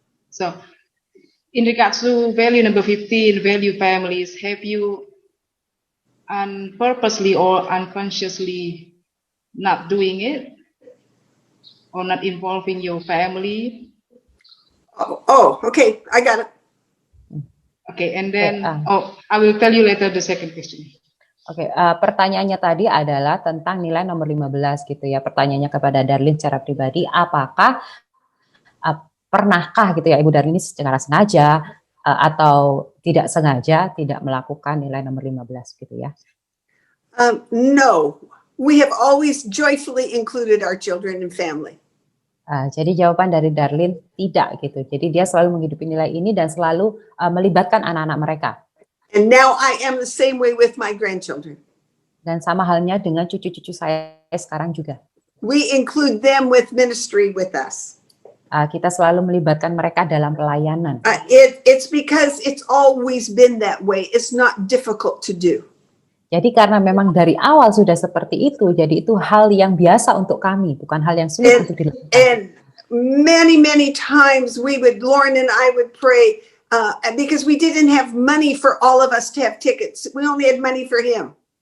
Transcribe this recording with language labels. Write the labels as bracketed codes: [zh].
[en] So, in regards to value number 15, value families, have you purposely or unconsciously not doing it, or not involving your family? Oh, okay, I got it. Okay, and then I will tell you later the second question. [id] Oke, pertanyaannya tadi adalah tentang nilai nomor 15 gitu ya. Pertanyaannya kepada Darlene secara pribadi, apakah pernahkah gitu ya Ibu Darlene secara sengaja atau tidak sengaja tidak melakukan nilai nomor 15 gitu ya? [en] No, we have always joyfully included our children and family. [id] Jadi jawaban dari Darlene tidak gitu. Jadi dia selalu menghidupi nilai ini dan selalu melibatkan anak-anak mereka. [en] And now I am the same way with my grandchildren. [id] Dan sama halnya dengan cucu-cucu saya sekarang juga. [en] We include them with ministry with us. [id] Kita selalu melibatkan mereka dalam pelayanan. [en] It's because it's always been that way. It's not difficult to do. [id] Jadi karena memang dari awal sudah seperti itu, jadi itu hal yang biasa untuk kami, bukan hal yang sulit untuk dilakukan. [en] And many times Lauren and I would pray because we didn't have money for all of us to have tickets. We only had money for him.